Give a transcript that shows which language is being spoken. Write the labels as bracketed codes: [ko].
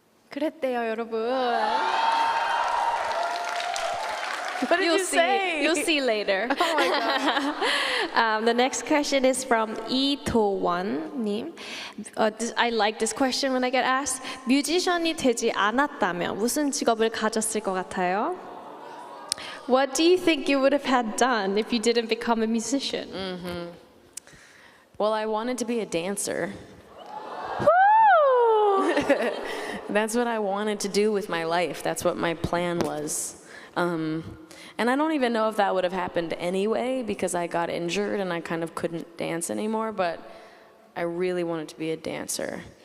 [ko] 그랬대요, 여러분. [en] What did You'll you see. say? You'll see later. Oh my God. The next question is from 이도원님. I like this question when I get asked. [ko] 뮤지션이 되지 않았다면 무슨 직업을 가졌을 것 같아요? [en] What do you think you would have had done if you didn't become a musician? Well, I wanted to be a dancer. Woo! That's what I wanted to do with my life. That's what my plan was. And I don't even know if that would have happened anyway because I got injured and I kind of couldn't dance anymore, but I really wanted to be a dancer.